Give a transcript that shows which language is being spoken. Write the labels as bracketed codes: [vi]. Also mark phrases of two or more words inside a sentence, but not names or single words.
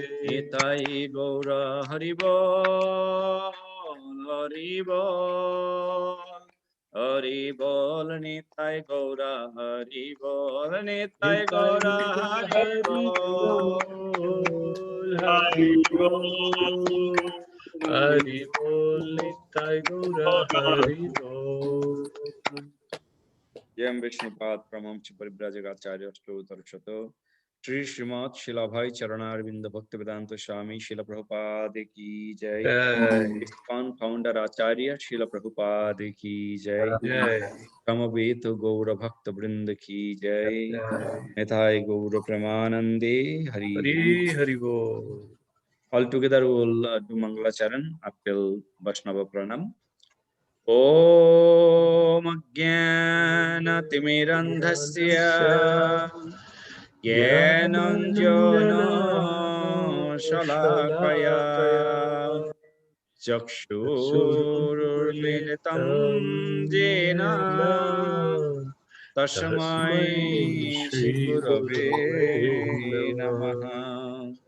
[bn] নিতাই গৌর হরিবল হরিবল হরিবল। নিতাই গৌর হরিবল নিতাই গৌর হরিবল। হরি বল হরি বল নিতাই গৌর হরি বল। [hi] जयम विष्णुपाद परमं च परिव्राजकाचार्य अष्टोत्तर शत श्री श्रीमद शिलाभाई चरणारविंद भक्त वेदांत स्वामी शिला प्रभुपाद की जय। इस्कॉन फाउंडर आचार्य शिला प्रभुपाद की जय। समवेत गौर भक्त वृंद की जय। [bn] নিতাই গৌর প্রেমানন্দে হরি হরি বোল। [en] All together we will do Mangala Charan until Vaishnava Pranam. [sa] ॐ अज्ञानतिमिरन्धस्य ज्ञानाञ्जनशलाकया चक्षुरुन्मिलितं येन तस्मै श्रीगुरवे नमः।